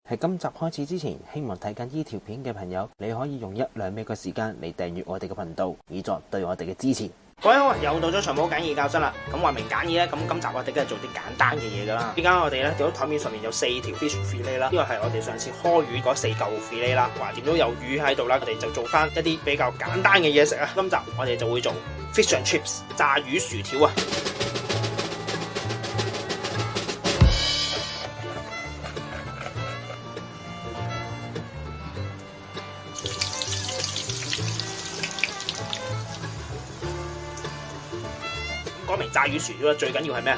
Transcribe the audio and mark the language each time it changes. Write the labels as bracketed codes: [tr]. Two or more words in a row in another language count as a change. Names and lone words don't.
[yue] 喺今集開始之前，希望睇緊呢條片嘅朋友，你可以用1-2秒嘅時間嚟訂閱我哋嘅頻道，以作對我哋嘅支持。各位好，又到咗長毛簡易教室啦。咁話明簡易咧，咁今集我哋梗係做啲簡單嘅嘢噶啦。依家我哋咧見到台面上面有4條 [en] fish fillet [yue] 啦，呢個係我哋上次開魚嗰4嚿 fillet 啦。橫掂都有魚喺度啦，我哋就做翻一啲比較簡單嘅嘢食啊。今集我哋就會做 [en] fish and chips [yue] 炸魚薯條啊。講明炸魚薯條啦，最緊要係咩啊？